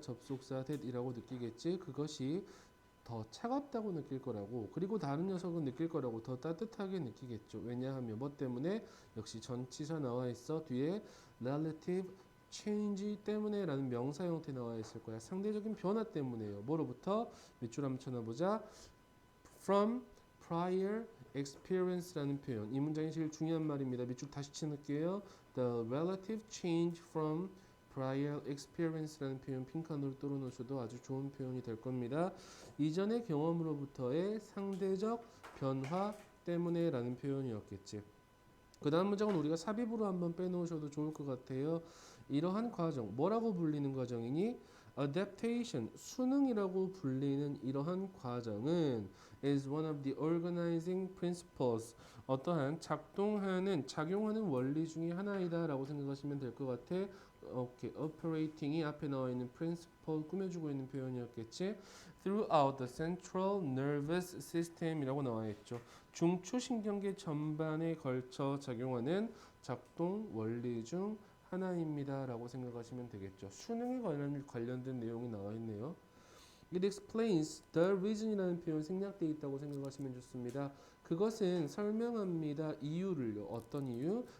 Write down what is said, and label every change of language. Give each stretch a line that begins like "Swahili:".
Korean: 접속사 that이라고 느끼겠지. 그것이 더 차갑다고 느낄 거라고, 그리고 다른 녀석은 느낄 거라고 더 따뜻하게 느끼겠죠. 왜냐하면 뭐 때문에? 역시 전치사 나와 있어. 뒤에 relative change 때문에 라는 명사 형태 나와 있을 거야. 상대적인 변화 때문에요. 뭐로부터? 밑줄 한번 쳐놔보자.
English: From prior experience라는 표현.
Korean: 이 문장이 제일 중요한 말입니다. 밑줄 다시 쳐놓을게요.
English: The relative change from prior experience
Korean: 라는 표현 핑크으로 뚫어놓으셔도 아주 좋은 표현이 될 겁니다. 이전의 경험으로부터의 상대적 변화 때문에 라는 표현이었겠지. 그 다음 문장은 우리가 삽입으로 한번 빼놓으셔도 좋을 것 같아요. 이러한 과정, 뭐라고 불리는 과정이니? adaptation, 순응이라고 불리는 이러한 과정은
English: is one of the organizing principles,
Korean: 어떠한 작용하는 원리 중에 하나이다 라고 생각하시면 될 것 같아. 오케이, operating이 앞에 나와 있는 principle 꾸며주고 있는 표현이었겠지.
English: throughout the central nervous system이라고 나와 있죠.
Korean: 중추신경계 전반에 걸쳐 작용하는 작동 원리 중 하나입니다 라고 생각하시면 되겠죠. 수능에 관련된 내용이 나와 있네요.
English: It explains the reason
Korean: 이라는 표현 생략되어 있다고 생각하시면 좋습니다. 그것은 설명합니다. 이유를요. 어떤 이유?